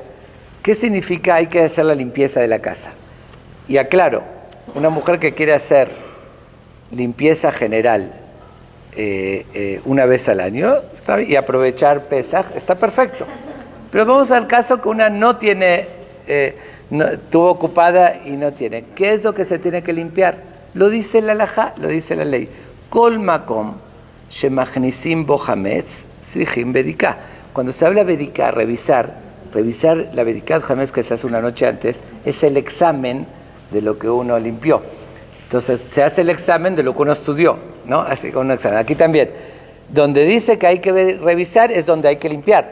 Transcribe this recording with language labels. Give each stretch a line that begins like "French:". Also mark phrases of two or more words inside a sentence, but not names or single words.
Spanish: ¿Qué significa hay que hacer la limpieza de la casa? Y aclaro, una mujer que quiere hacer limpieza general una vez al año y aprovechar Pesaj, está perfecto. Pero vamos al caso que una no tiene, estuvo ocupada y no tiene. ¿Qué es lo que se tiene que limpiar? Lo dice la halajá, lo dice la ley.
Hebrew: כל מקום שמכניסים בו חמץ צריכים בדיקה.
Spanish: Cuando se habla bedika, revisar la bedika de hametz que se hace una noche antes, es el examen de lo que uno limpió. Entonces se hace el examen de lo que uno estudió, ¿no? Así con un examen. Aquí también, donde dice que hay que revisar es donde hay que limpiar.